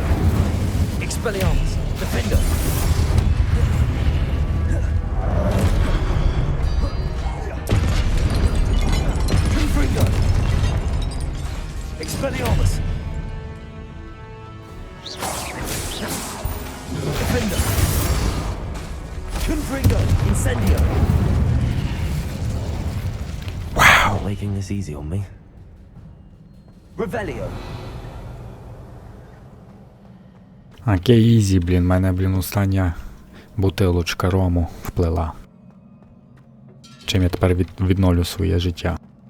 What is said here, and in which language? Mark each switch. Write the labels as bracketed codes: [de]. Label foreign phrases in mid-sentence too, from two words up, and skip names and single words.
[en] Expelliarmus! Defender! Confringo! Expelliarmus! Defender! Confringo! Incendio! Wow! Not making this easy on me. Revelio! Okay, easy, [uk] мене, остання бутилочка рому вплила. Чим я тепер відновлю своє життя.